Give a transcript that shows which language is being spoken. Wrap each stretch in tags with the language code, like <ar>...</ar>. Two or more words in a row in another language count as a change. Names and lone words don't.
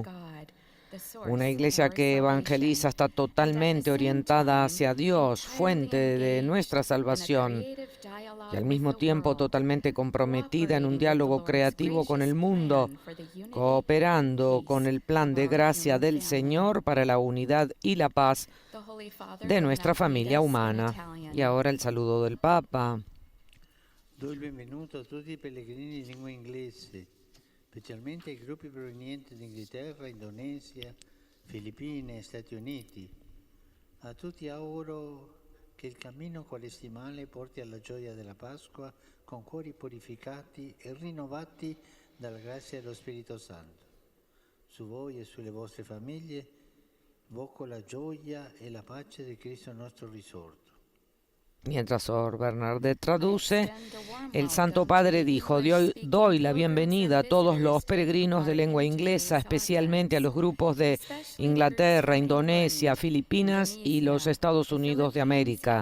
<es>Una iglesia que evangeliza está totalmente orientada hacia Dios, fuente de nuestra salvación, y al mismo tiempo totalmente comprometida en un diálogo creativo con el mundo, cooperando con el plan de gracia del Señor para la unidad y la paz de nuestra familia humana. Y ahora el saludo del Papa.</es> <it>Do il benvenuto a tutti i pellegrini di lingua inglese, specialmente ai gruppi provenienti da Inghilterra, Indonesia, Filippine e Stati Uniti. A tutti auguro che il cammino quaresimale porti alla gioia della Pasqua con cuori purificati e rinnovati dalla grazia dello Spirito Santo. Su voi e sulle vostre famiglie invoco la gioia e la pace di Cristo nostro risorto.</it> <es>Mientras Sor Bernadette traduce, el Santo Padre dijo: doy la bienvenida a todos los peregrinos de lengua inglesa, especialmente a los grupos de Inglaterra, Indonesia, Filipinas y los Estados Unidos de América.</es>